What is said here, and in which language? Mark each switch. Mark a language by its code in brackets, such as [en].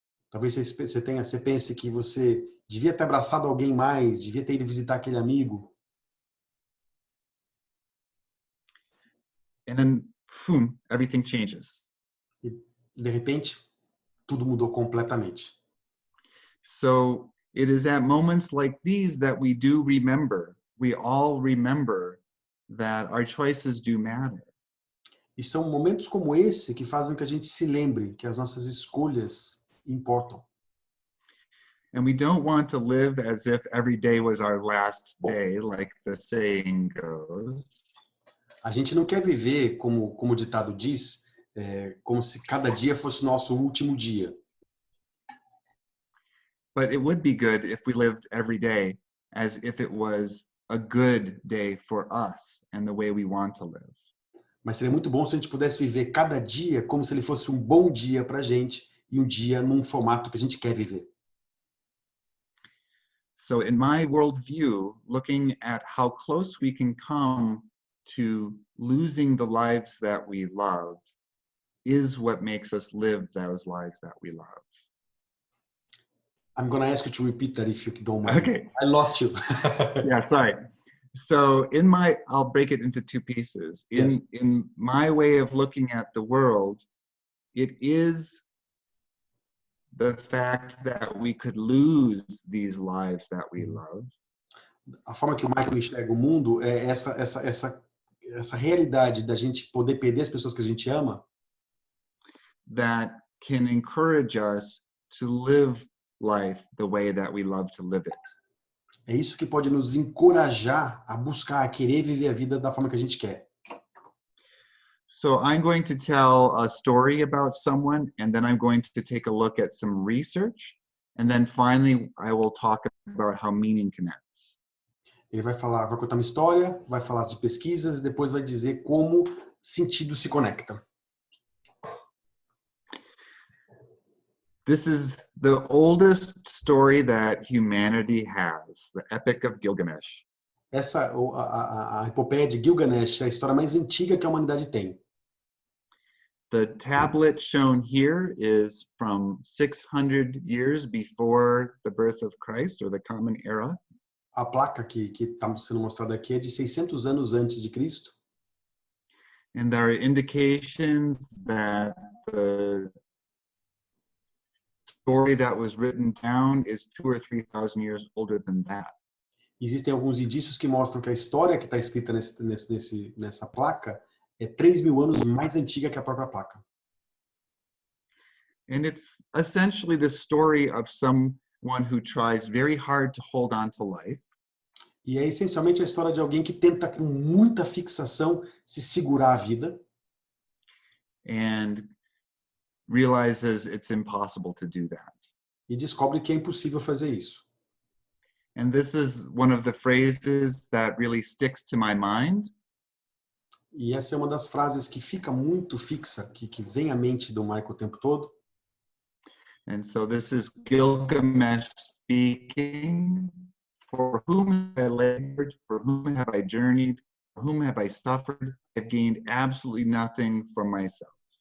[pt] Talvez você pense que você devia ter abraçado alguém mais, devia ter ido visitar aquele amigo. [en] And then, boom, everything changes. [pt] E, de repente, tudo mudou completamente. [en] So it is at moments like these that we do remember. We all remember that our choices do matter. [pt] E são momentos como esse que fazem com que a gente se lembre que as nossas escolhas importam. [en] And we don't want to live as if every day was our last day, like the saying goes. [pt] A gente não quer viver, como o ditado diz, como se cada dia fosse nosso último dia. [en] But it would be good if we lived every day as if it was a good day for us and the way we want to live. [pt] Mas seria muito bom se a gente pudesse viver cada dia como se ele fosse um bom dia para a gente e um dia num formato que a gente quer viver. [en] So in my worldview, looking at how close we can come to losing the lives that we love is what makes us live those lives that we love. I'm going to ask you to repeat that if you don't mind. Okay. I lost you. Yeah, sorry. So I'll break it into two pieces. In my way of looking at the world, it is the fact that we could lose these lives that we love. [pt] A forma que o Michael enxerga o mundo é essa realidade da gente poder perder as pessoas que a gente ama, [en] that can encourage us to live life the way that we love to live it. [pt] é isso que pode nos encorajar a buscar, a querer viver a vida da forma que a gente quer. [en] So I'm going to tell a story about someone, and then I'm going to take a look at some research, and then finally I will talk about how meaning connects. [pt] Ele vai contar uma história, vai falar de pesquisas e depois vai dizer como sentido se conecta. [en] This is the oldest story that humanity has, the Epic of Gilgamesh. [pt] A epopeia de Gilgamesh é a história mais antiga que a humanidade tem. [en] The tablet shown here is from 600 years before the birth of Christ, or the Common Era. [pt] A placa que está sendo mostrada aqui é de 600 anos antes de Cristo. [en] And there are indications that the story that was written down is 2,000 or 3,000 years older than that. [pt] Existem alguns indícios que mostram que a história que está escrita nessa placa é 3.000 anos mais antiga que a própria placa. [en] And it's essentially the story of someone who tries very hard to hold on to life. [pt] E é essencialmente a história de alguém que tenta com muita fixação se segurar a vida. [en] And realizes it's impossible to do that. [pt] E descobre que é impossível fazer isso. [en] And this is one of the phrases that really sticks to my mind. [pt] E essa é uma das frases que fica muito fixa, que vem à mente do Michael o tempo todo. [en] And so this is Gilgamesh speaking. For whom have I labored? For whom have I journeyed? For whom have I suffered? I've gained absolutely nothing from myself.